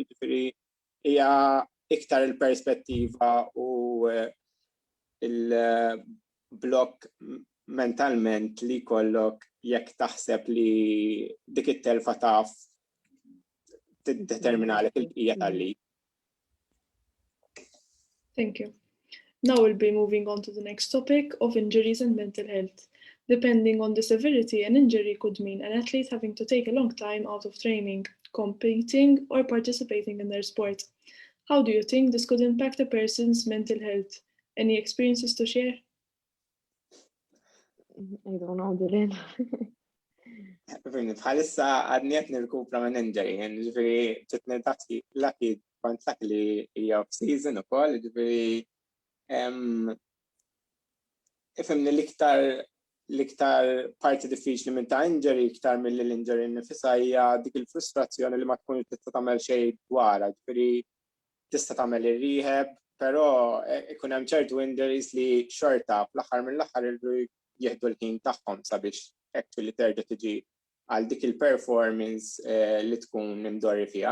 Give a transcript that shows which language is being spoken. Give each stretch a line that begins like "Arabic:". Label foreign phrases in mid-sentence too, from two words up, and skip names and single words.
Maltese: Ġifieri hija iktar il-perspettiva u il-blok mentalment li jkollok jekk taħseb li dik it-telfa taf tiddeterminalek il-bqija tal-lig.
English: Thank you. Now we'll be moving on to the next topic of injuries and mental health. Depending on the severity, an injury could mean an athlete having to take a long time out of training, competing, or participating in their sport. How do you think this could impact a person's mental health? Any experiences to share? I don't know, Dylan.
Maltese: Bħalissa għadniet nirkupra minn injury, ġifieri ġitni tagħti laki kont dak li hija off-season ukoll, ġifieri ifhimni l-iktar parti diffiċli minn ta' injury iktar milli l-injury nifisha hija dik il-frustrazzjoni li ma tkunx tista' tagħmel xejn dwarha, ġifieri tista' tagħmel ir-rehab, però ikun hemm ċertu injuries li xorta fl-aħħar mill-aħħar irdu jieħdu l-ħin tagħhom sabiex actually terġa' tiġi għal dik il-performance li tkun imdorri fiha.